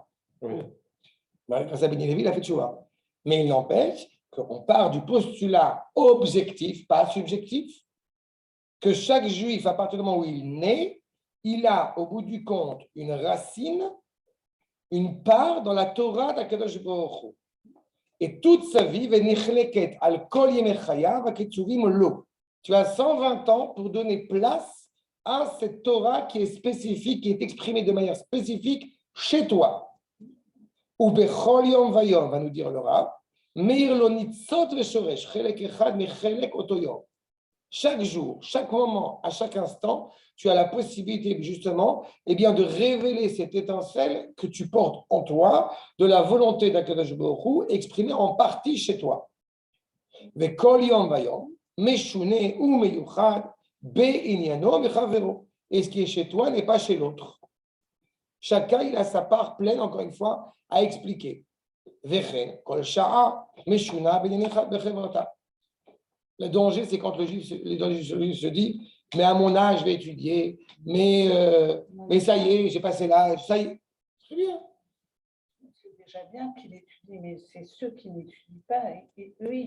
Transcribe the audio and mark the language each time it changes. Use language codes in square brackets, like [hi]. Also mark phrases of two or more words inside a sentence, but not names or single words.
[fr] Grâce à Beni Lévi, il a fait tchouva. Mais il n'empêche qu'on part du postulat objectif, pas subjectif, que chaque Juif, à partir du moment où il naît, il a, au bout du compte, une racine, une part dans la Torah [he] דהקדוש ברוך הוא. [fr] Et toute sa vie, tu as 120 ans pour donner place à cette Torah qui est spécifique, qui est exprimée de manière spécifique chez toi. [he] ובכל יום ויום, [fr] va nous dire le Rav, [he] מאיר לו ניצוץ ושורש חלק אחד מחלק אותו יום. [fr] Chaque jour, chaque moment, à chaque instant, tu as la possibilité justement de révéler cette étincelle que tu portes en toi, de la volonté [he] דהקדוש ברוך הוא, [fr] exprimée en partie chez toi. [he] וכל יום ויום משונה ומיוחד בענינו מחבירו. [fr] Et ce qui est chez toi n'est pas chez l'autre. Chacun, il a sa part pleine, encore une fois, à expliquer. [he] וכן כל שעה, משונה בענינו בחברתה. [fr] Le danger, c'est quand le juif se dit mais à mon âge, je vais étudier, mais ça y est, j'ai passé l'âge, ça y est. Très bien. C'est déjà bien qu'il étudie, mais c'est ceux qui n'étudient pas. Et eux, ils